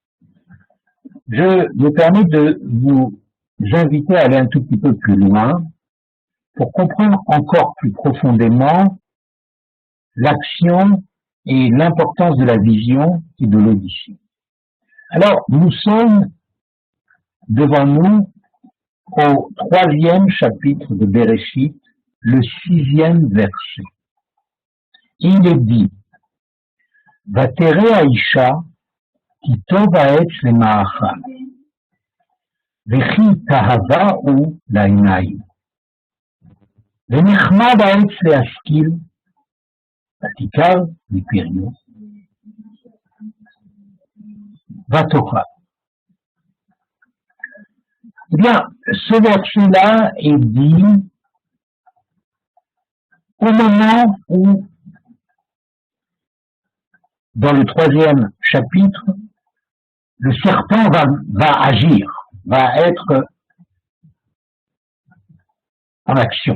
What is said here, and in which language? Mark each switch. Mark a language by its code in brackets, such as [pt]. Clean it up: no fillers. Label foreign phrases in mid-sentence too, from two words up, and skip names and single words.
[fr] Je me permets de vous inviter à aller un tout petit peu plus loin pour comprendre encore plus profondément l'action et l'importance de la vision et de l'audition. Alors, nous sommes devant nous au 3e chapitre de Bereshit, le 6e verset. Il est dit, [he] ותרא האשה כי טוב העץ למאכל וכי תאוה הוא לעינים, ונכמד העץ להשכיל, ותיכר מפריו, ותאכל. [fr] Eh bien, ce verset-là est dit au moment où, dans le 3e chapitre, le serpent va agir, va être en action.